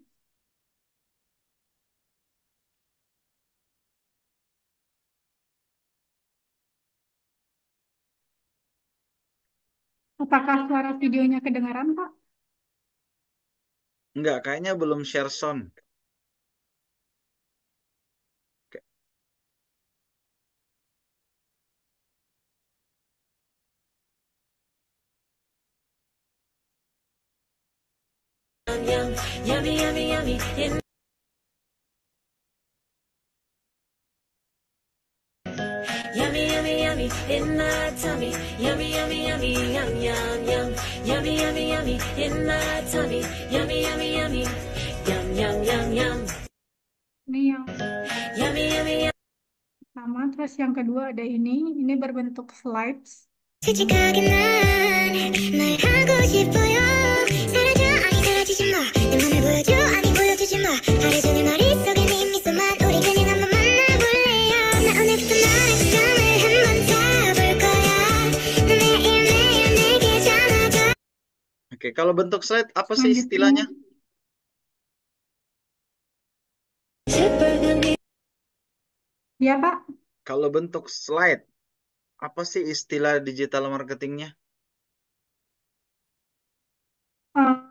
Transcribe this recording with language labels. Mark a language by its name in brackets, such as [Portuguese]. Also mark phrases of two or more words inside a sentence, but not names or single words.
[Indonesian] Apakah suara videonya kedengaran, Pak? Enggak, kayaknya belum share sound. Oke. [English] Yummy, yummy, yummy. Yummy, yummy, yummy in my tummy. Yummy, yummy, yummy, yum, yum, yum. Yummy, yummy, yummy in my tummy. Yummy, yummy, yummy. Yum, yum, yum, yum. [Indonesian] Ini yang [English] Yummy, yummy, yum. [Indonesian] pertama, terus yang kedua ada ini berbentuk slides. [Korean] 솔직하게 난말 하고 싶어요. 사라져 아니 사라지지 마. 내 맘을 보여줘 아니 보여주지 마. 하루종일 머릿속에 네 미소만 우리 그냥 한번 만나볼래요. 나 오늘부터 너의 시점을 한번 잡을 거야. 너 매일매일 내게 전화줘. [Indonesian] Oke, kalau bentuk slide apa sih Selanjutnya, istilahnya? [Korean] 새빨간 [Indonesian] ya Pak, Kalau bentuk slide, apa sih istilah [English] digital marketingnya? [Indonesian] eh,